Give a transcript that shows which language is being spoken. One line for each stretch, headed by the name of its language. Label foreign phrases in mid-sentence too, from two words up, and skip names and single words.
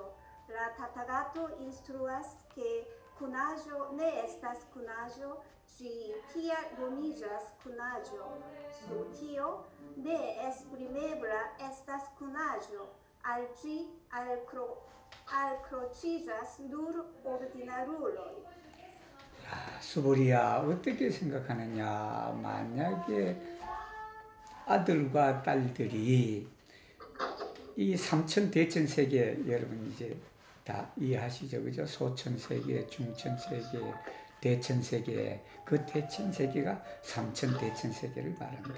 Esperanto: La Tathagato instruas, ke kunaĵo ne estas kunaĵo, ĝi tiel nomiĝas kunaĵo. Sur tio ne esprimebla estas kunaĵo, al ĝi alkroĉiĝas nur ordinaruloj.
Korean: 수보리야, 어떻게 생각하느냐? 만약에 아들과 딸들이 이 삼천대천세계, 여러분 이제 다 이해하시죠? 그죠? 소천세계, 중천세계, 대천세계, 그 대천세계가 삼천대천세계를 말한다.